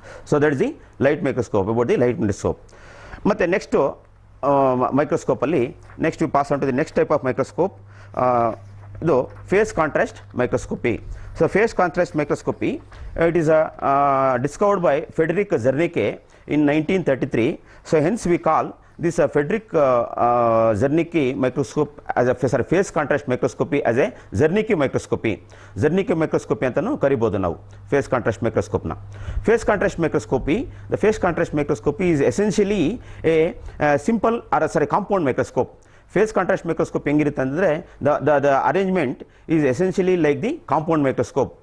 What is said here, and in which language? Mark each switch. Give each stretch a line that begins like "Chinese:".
English: So that is the light microscope, about the light microscope.
Kannada: ಮತ್ತು next ಮೈಕ್ರೋಸ್ಕೋಪಲ್ಲಿ
English: Next we pass on to the next type of microscope, ಇದು phase contrast microscopy. So phase contrast microscopy, it is discovered by Frederick Zernike in 1933. So hence we call this Frederick Zernike microscope as a face contrast microscopy as a Zernike microscopy.
Kannada: Zernike microscopy ಅಂತನೂ ಕರಿಬೋದು ನಾವು face contrast ಮೈಕ್ರೋಸ್ಕೋಪ್ನ.
English: Phase contrast microscopy, the phase contrast microscopy is essentially a simple compound microscope. Phase contrast microscope
Kannada: ಹೆಂಗಿರುತ್ತೆ ಅಂದರೆ
English: The arrangement is essentially like the compound microscope.